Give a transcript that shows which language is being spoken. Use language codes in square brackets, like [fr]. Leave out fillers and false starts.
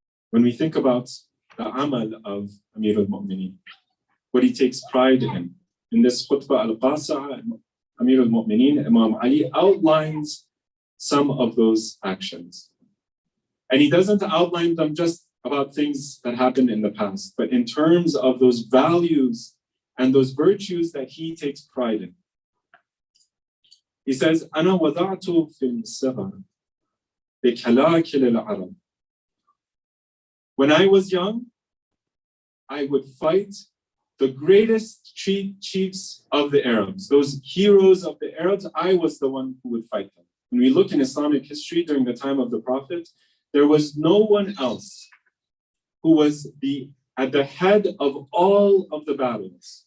[en] When we think about the amal of Amir al-Mu'mineen, what he takes pride in this khutbah al-Qasi'ah, Amir al-Mu'mineen, Imam Ali outlines some of those actions. And he doesn't outline them just about things that happened in the past, but in terms of those values and those virtues that he takes pride in. He says, [ar] أَنَا وَضَعْتُ فِي الصِّغَرِ بِكَلَاكِلِ الْعَرَبِ. [en] When I was young, I would fight the greatest chiefs of the Arabs, those heroes of the Arabs. I was the one who would fight them. When we look in Islamic history during the time of the Prophet, there was no one else who was at the head of all of the battles.